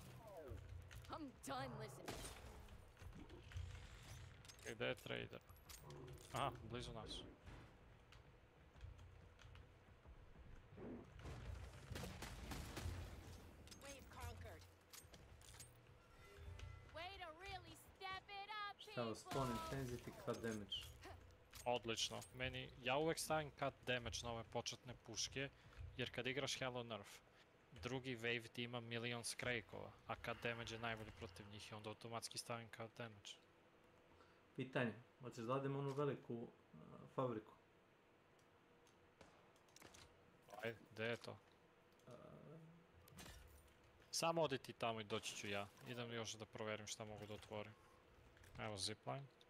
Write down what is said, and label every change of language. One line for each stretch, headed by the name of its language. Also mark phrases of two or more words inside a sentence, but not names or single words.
Serbian: Gdje je trader? Aha, blizu nas.
English: Stavio spawn intensity, cut damage.
Serbian: Odlično. Ja uvek stavim
English: cut damage
Serbian: na ove početne puške, jer kad igraš Hello Nerf, drugi wave ti ima milion skrejkova, a
English: cut damage
Serbian: je najbolji protiv njih i onda automatski stavim
English: cut damage.
Serbian: Pitanje, hoćeš da odem onu veliku fabriku? Ajde, gdje je to? Samo odi ti tamo i doći ću ja. Idem još da proverim šta mogu da otvorim. Evo zipline.